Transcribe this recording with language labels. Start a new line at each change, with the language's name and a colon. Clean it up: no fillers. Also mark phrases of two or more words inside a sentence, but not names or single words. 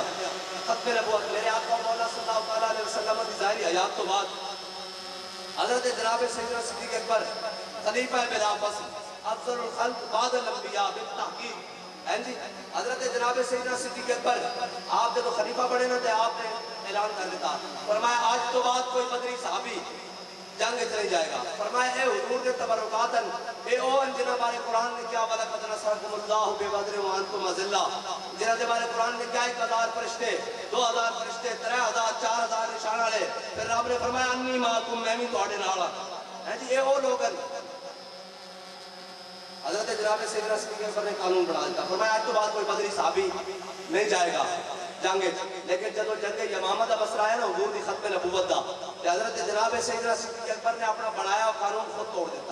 Urdu: ختم نبوت میرے آقا مولا صلی اللہ علیہ وسلم کی ظاہری حیات تو بعد حضرت جناب سیدنا صدیق اکبر خلیفہ بلا فصل
Arabic: افضل الخلق بعد الانبیاء بالتحقیق
Urdu: جی حضرت جناب سیدنا صدیق اکبر آپ جب خلیفہ بڑھے نا تو آپ نے اعلان کر دیتا فرمایا آج تو بعد کوئی بدری صحابی جنگ چلے جائے گا.
Punjabi: فرمایا اے حضور دے تبرکاتن اے او جنہ بارے قرآن نے کیا
Arabic: وَلَقَدْ نَصَرَكُمُ اللَّهُ بِبَدْرٍ وَأَنْتُمْ أَذِلَّةٌ
Punjabi: جنہ دے بارے قرآن نے کیا 1000 فرشتے 2000 فرشتے 3000 4000 نشان والے پھر رب نے فرمایا
Arabic: انی معکم
Punjabi: میں بھی تواڈے نال ہاں جی اے او لوگ حضرت جناب سیدنا صدیق اکبر نے قانون بنا دیتا.
Urdu: فرمایا آج تو بعد کوئی بدری صحابی نہیں جائے گا جنگ.
Punjabi: لیکن جب جنگ یمامہ دا مسئلہ ہے نا حضور دی ختم نبوت دا کہ حضرت جناب سیدنا صدیق اکبر نے اپنا بنایا قانون خود توڑ دیتا.